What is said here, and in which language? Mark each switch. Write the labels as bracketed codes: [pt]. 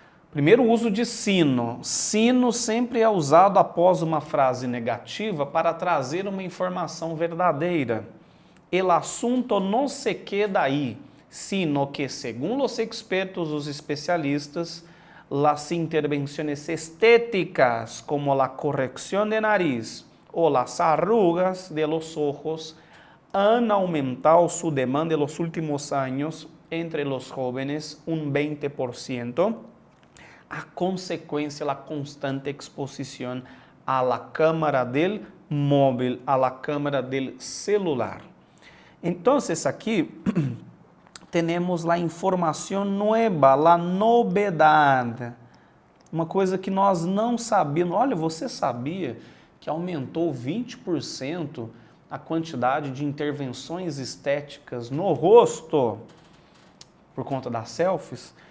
[pt] Primeiro uso de sino. Sino sempre é usado após uma frase negativa para trazer uma informação verdadeira. [es] El asunto no se queda ahí, sino que, según los expertos, [pt] os especialistas, [es] las intervenciones estéticas como la corrección de nariz o las arrugas de los ojos han aumentado su demanda en los últimos años entre los jóvenes un 20%, a consecuencia de la constante exposición a la cámara del móvil, a la cámara del celular. Entonces aquí [pt] temos a informação nova, a novidade, uma coisa que nós não sabíamos. Olha, você sabia que aumentou 20% a quantidade de intervenções estéticas no rosto por conta das selfies?